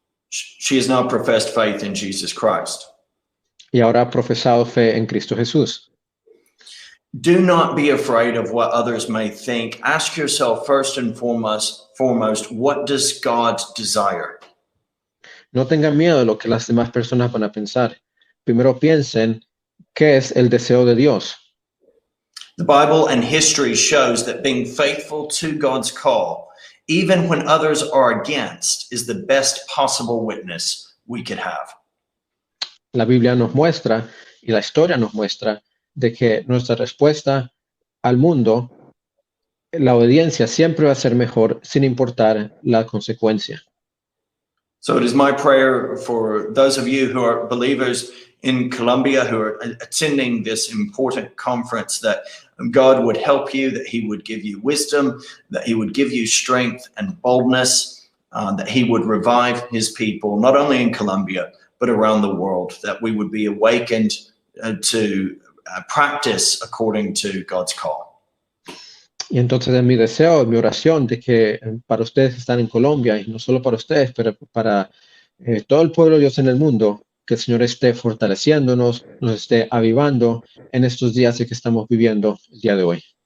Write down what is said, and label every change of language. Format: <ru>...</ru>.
<en>She has now professed faith in Jesus Christ.</en> <es>Y ahora ha profesado fe en Cristo Jesús.</es> <en>Do not be afraid of what others may think. Ask yourself first and foremost, what does God desire?</en> <es>No tengan miedo de lo que las demás personas van a pensar. Primero piensen qué es el deseo de Dios.</es> <en>The Bible and history shows that being faithful to God's call, even when others are against, is the best possible witness we could have.</en> <es>La Biblia nos muestra y la historia nos muestra de que nuestra respuesta al mundo, la obediencia siempre va a ser mejor sin importar la consecuencia.</es> <en>So it is my prayer for those of you who are believers in Colombia who are attending this important conference that God would help you, that he would give you wisdom, that he would give you strength and boldness, that he would revive his people, not only in Colombia, but around the world, that we would be awakened to practice according to God's call.</en> <es>Y entonces es mi deseo, mi oración de que para ustedes que están en Colombia, y no solo para ustedes, pero para todo el pueblo de Dios en el mundo, que el Señor esté fortaleciéndonos, nos esté avivando en estos días que estamos viviendo el día de hoy.</es>